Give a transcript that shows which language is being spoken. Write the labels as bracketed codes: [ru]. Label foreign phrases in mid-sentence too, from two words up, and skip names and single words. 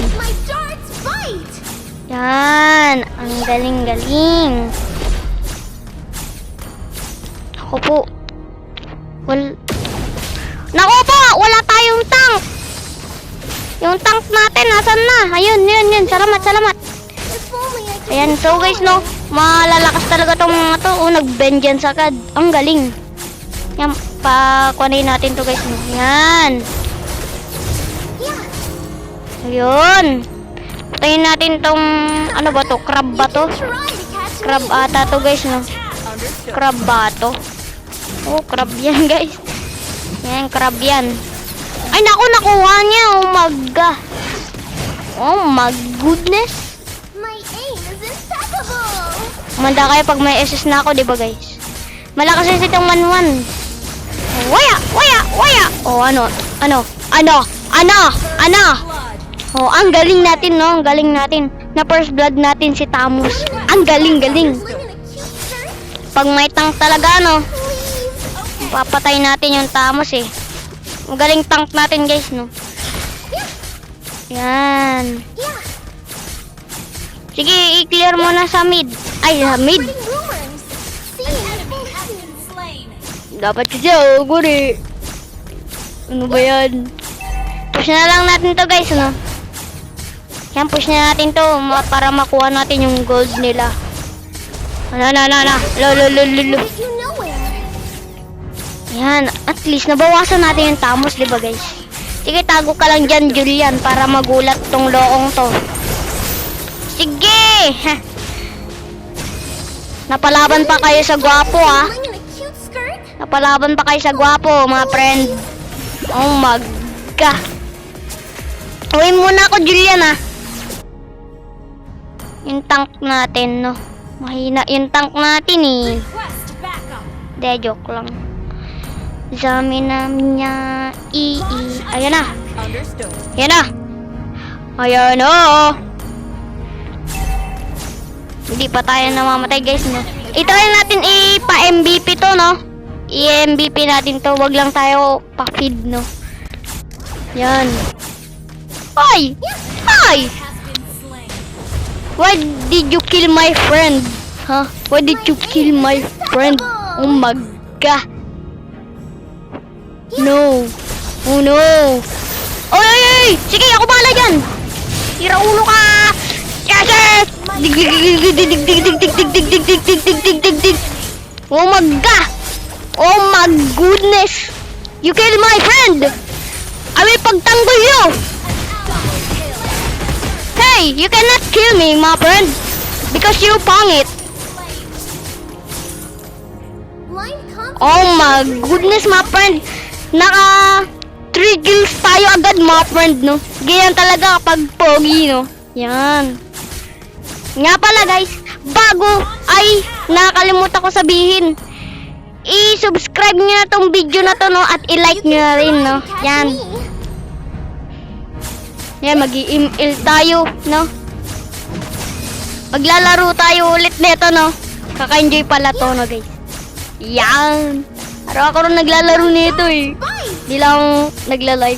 [en] My darts bite! [tl] Yan. Ang galing-galing. Ako po. Naku po! Wala tayong tank! Yung tank natin, nasan na? Ayun, yun. Salamat. [en] If only I could [tl] Ayan, [en] so guys, [tl] no? Malalakas talaga tong mga to. Oh, nag-vengeance agad. Ang galing. Yan, pakuhanin natin to guys, no? Yan. Ayun. Patayin natin tong, ano ba to? Crab ba to? [en] try to catch Crab me. [tl] ata to guys, no? Crab ba to? Oh, crab yan guys. Yan, crab yan. Ay, naku, nakuha niya. [en] Oh my god. Oh my goodness. My aim is impeccable. [tl] Manda kayo pag may SS na ako, di ba guys? Malakas kasi itong manwan. Waya! Oh, ano? Oh, ang galing natin, no? Ang galing natin. Na first blood natin si Tamus. Ang galing. [en] Sling in a cute skirt. [tl] Pag may tank talaga, no? Please. Papatay natin yung Tamus, eh. Ang galing tank natin, guys, no? Yan. Yeah. Sige, i-clear mo na sa mid. Ay, sa mid. [en] Spreading rumors. See, [tl] Dapat kasi guri. Ano ba yan? Push na lang natin to guys, no? Yan, push na natin to para makuha natin yung gold nila. [en] Lo. get you nowhere. [tl] Yan, at least nabawasan natin yung Tamus, di ba guys? Sige, tago ka lang dyan, Julian, para magulat tong loong to. Sige! Napalaban pa kayo sa gwapo, ah. [en] Sling in a cute skirt. [tl] Napalaban pa kayo sa gwapo, mga friend. [en] Oh my god. [tl] Uwi muna ako, Julian, ah. Yung tank natin, no. Mahina yung tank natin, eh. De, joke lang. Zamina niya, Ayan na. Ayan na. Hindi pa tayo namamatay, guys, no. I-try natin ipa-MVP to, no. I-MVP natin to. Wag lang tayo pa-feed, no. Yan. Hoy! [en] Why did you kill my friend? Huh? Why did you kill my friend? Oh my god. No. Oh no. [tl] Oy! Sige, ako bahala dyan. Tira ulo ka. [en] Yes! Dig. Oh my god. Oh my goodness. You killed my friend. I will pagtanggol you. Hey, you cannot kill me, my friend. Because you pangit. Blind confidence. Oh my goodness, my friend. [tl] Naka 3 kills tayo agad, [en] my friend, no? [tl] Ganyan talaga kapag pogi, no? Yan. Nga pala, guys, bago ay nakalimutan ko sabihin, i-subscribe nyo na tong video na to, no? At i-like nyo na rin, no? Yan. Yan, mag-i-ML tayo, no? Maglalaro tayo ulit nito, no? Kaka-enjoy pala to, no, guys? Yan. Araw-araw naglalaro nito, eh. Di lang nagla-live.